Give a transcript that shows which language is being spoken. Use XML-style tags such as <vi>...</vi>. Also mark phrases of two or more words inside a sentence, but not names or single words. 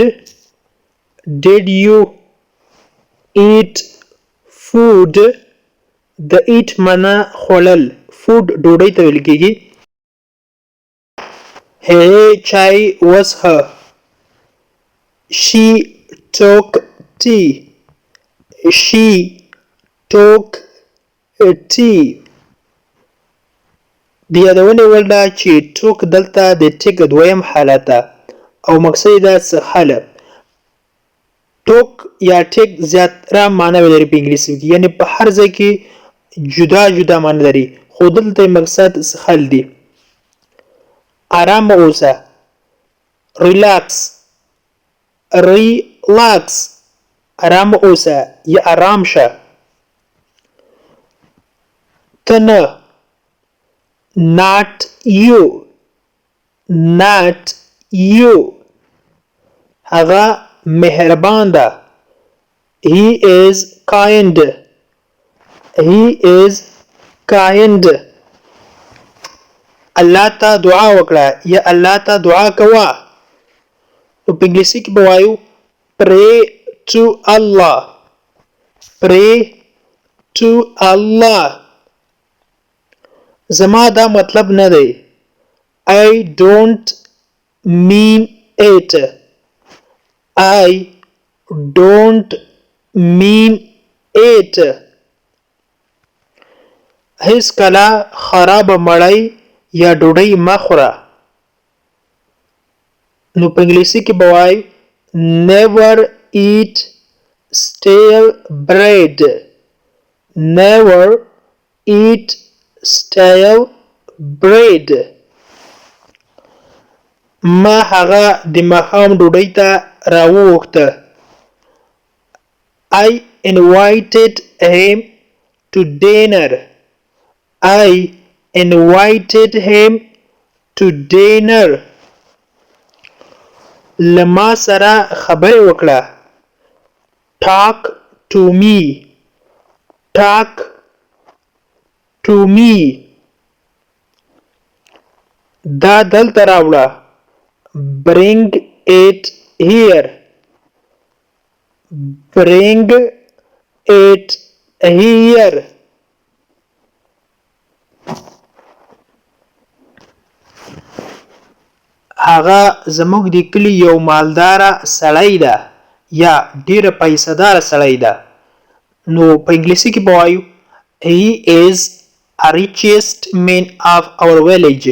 <en>Did you eat food?</en> <ps>د eat معنا خوړل. food ډوډۍ ته ویل کېږي. هغې چای وڅښه.</ps> <en>She took tea. She took tea.</en> <ps>د یادونې وړ ده چې took دلته د ټیک دویم حالت ده او مقصد یې ده څښله. took یا ټیک زیاتره معناوې لري په انګلیسي کې، یعنې په هر ځای کې جدا جدا معنی لري، خو دلته یې مقصد څښل دی. ارامه اوسه.</ps> <en>relax. relax.</en> <ps>ارامه اوسه یا ارام شه. ته نه.</ps> <en>Not you. Not you.</en> <ps>هغه مهربان ده.</ps> <en>He is kind. He is kind.</en> <ps>الله ته دعا وکړه یا الله ته دعا کوه. په انګلیسي کې به وایو</ps> <en>pray to Allah. Pray to Allah.</en> <ps>زما دا مطلب نه دی.</ps> <en>I don't mean it. I don't mean it.</en> <ps>هیڅ کله خراب مړی یا ډوډۍ مه خوره. نو په انګلیسي کې به وایو</ps> <en>never eat stale bread. Never eat stale bread.</en> <ps>ما هغه د ماښام ډوډۍ ته راوغوښته.</ps> <en>I invited him to dinner. I invited him to dinner.</en> <ps>له ما سره خبرې وکړه.</ps> <en>Talk to me. Talk to me.</en> <ps>دا دلته راوړه.</ps> <en>Bring it here. Bring it here.</en> <ps>هغه زموږ د کلي یو مالداره سړی ده یا ډیره پیسه داره سړی ده. نو په انګلیسي کې به وایو</ps> <en>He is a richest man of our village.</en>